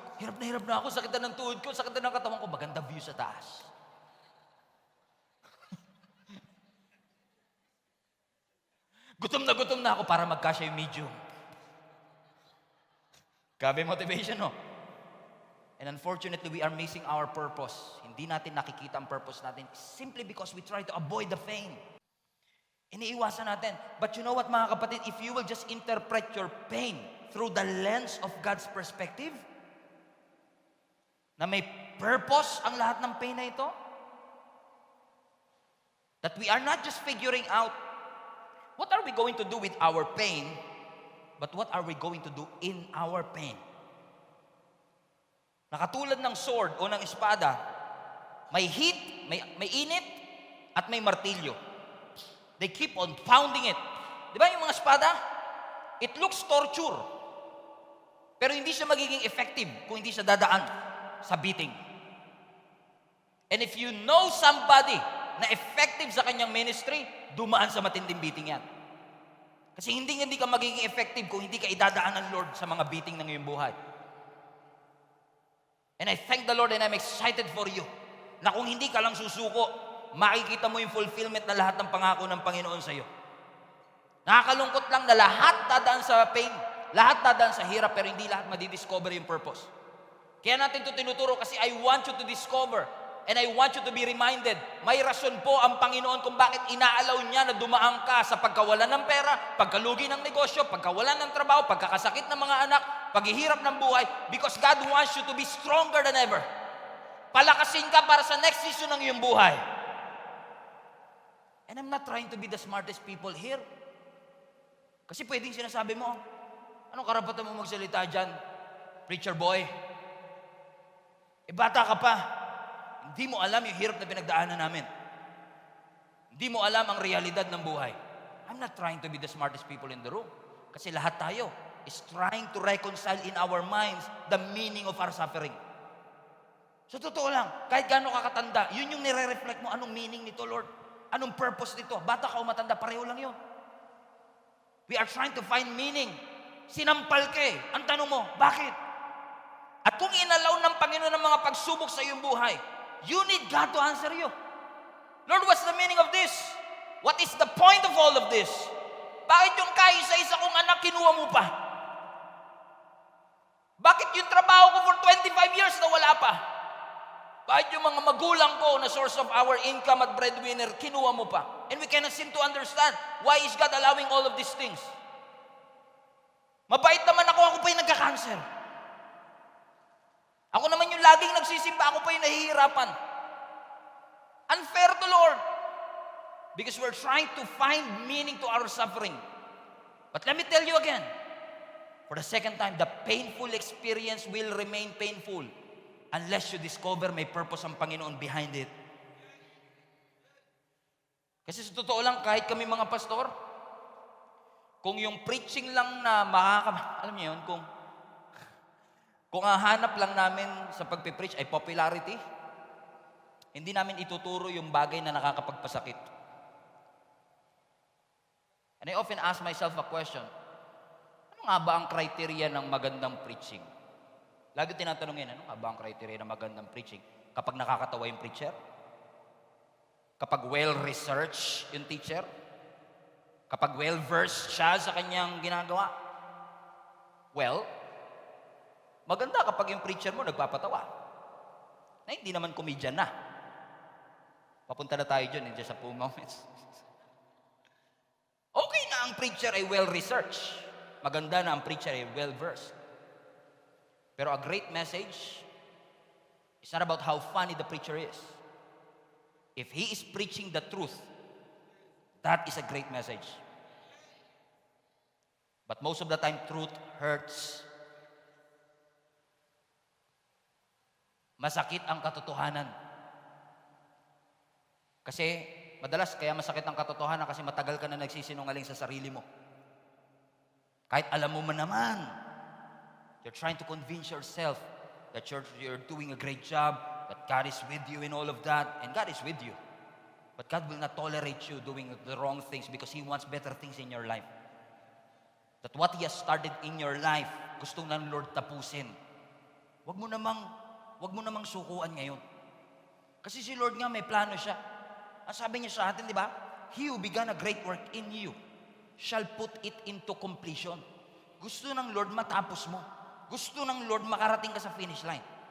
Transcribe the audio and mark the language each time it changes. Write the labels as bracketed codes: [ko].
[tl] Hirap na ako, sakit na ng tuhod ko, sakit na ng katawan ko, maganda view sa taas. Gutom na ako para magkasya yung medium. Grabe motivation, no? [en] And unfortunately, we are missing our purpose. [tl] Hindi natin nakikita ang purpose natin [en] simply because we try to avoid the pain. [tl] Iniiwasan natin. [en] But you know what, mga kapatid? If you will just interpret your pain through the lens of God's perspective, [tl] na may purpose ang lahat ng pain na ito, [en] that we are not just figuring out what are we going to do with our pain, but what are we going to do in our pain? [tl] Nakatulad ng sword o ng espada, may heat, may init, at may martilyo. [en] They keep on pounding it. [tl] Di ba yung mga espada? [en] It looks torture. [tl] Pero hindi siya magiging effective kung hindi siya dadaan sa beating. [en] And if you know somebody [tl] na effective sa kanyang ministry, dumaan sa matinding beating yan. Kasi hindi ka magiging effective kung hindi ka idadaan ng Lord sa mga beating ng iyong buhay. [en] And I thank the Lord and I'm excited for you [tl] na kung hindi ka lang susuko, makikita mo yung fulfillment na lahat ng pangako ng Panginoon sa iyo. Nakakalungkot lang na lahat dadaan sa pain, lahat dadaan sa hirap, pero hindi lahat madidiscover yung purpose. Kaya natin ito tinuturo kasi [en] I want you to discover and I want you to be reminded, [tl] may rason po ang Panginoon kung bakit inaalaw niya na dumaan ka sa pagkawalan ng pera, pagkalugi ng negosyo, pagkawalan ng trabaho, pagkakasakit ng mga anak, paghihirap ng buhay, [en] because God wants you to be stronger than ever. [tl] Palakasin ka para sa next season ng iyong buhay. [en] And I'm not trying to be the smartest people here. [tl] Kasi pwedeng sinasabi mo, anong karapatan mo magsalita dyan, preacher boy? Bata ka pa. Hindi mo alam yung hirap na pinagdaanan namin. Hindi mo alam ang realidad ng buhay. [en] I'm not trying to be the smartest people in the room. [tl] Kasi lahat tayo [en] is trying to reconcile in our minds the meaning of our suffering. [tl] So totoo lang, kahit gaano ka katanda, yun yung nire-reflect mo, anong meaning nito, Lord? Anong purpose nito? Bata ka o matanda, pareho lang yun. [en] We are trying to find meaning. [tl] Sinampal ka eh. Ang tanong mo, bakit? At kung inalaw ng Panginoon ng mga pagsubok sa iyong buhay, [en] you need God to answer you. Lord, what's the meaning of this? What is the point of all of this? [tl] Bakit yung kaisa-isa kong anak kinuha mo pa? Bakit yung trabaho ko for 25 years na wala pa? Bakit yung mga magulang ko na source of our income at breadwinner, kinuha mo pa? [en] And we cannot seem to understand why is God allowing all of these things. [tl] Mabait naman ako pa yung nagka-cancer. Ako naman yung laging nagsisimba, ako pa yung nahihirapan. [en] Unfair to Lord. Because we're trying to find meaning to our suffering. But let me tell you again, for the second time, the painful experience will remain painful unless you discover [tl] may purpose ang Panginoon [en] behind it. [tl] Kasi sa totoo lang, kahit kami mga pastor, kung yung preaching lang na alam niyo yun, kung ang hanap lang namin sa pagpipreach ay popularity, hindi namin ituturo yung bagay na nakakapagpasakit. [en] And I often ask myself a question, [tl] ano nga ba ang criteria ng magandang preaching? Lagi tinatanong yan, ano nga ba ang criteria ng magandang preaching? Kapag nakakatawa yung preacher? Kapag well-researched yung teacher? Kapag well-versed siya sa kanyang ginagawa? Well, maganda kapag yung preacher mo nagpapatawa. Na hindi naman comedian na. Papunta na tayo dyan in just a few moments. Okay na ang preacher ay well-researched. Maganda na ang preacher ay well-versed. [en] Pero a great message is not about how funny the preacher is. If he is preaching the truth, that is a great message. But most of the time, truth hurts. [tl] Masakit ang katotohanan. Kasi madalas kaya masakit ang katotohanan kasi matagal ka na nagsisinungaling sa sarili mo. Kahit alam mo man naman, [en] you're trying to convince yourself that you're doing a great job, that God is with you in all of that, and God is with you. But God will not tolerate you doing the wrong things because He wants better things in your life. That what He has started in your life, [tl] gusto ng Lord tapusin. Wag mo namang sukuan ngayon. Kasi si Lord nga may plano siya. Ang sabi niya sa atin, di ba? [en] He who began a great work in you shall put it into completion. [tl] Gusto ng Lord matapos mo. Gusto ng Lord makarating ka sa finish line.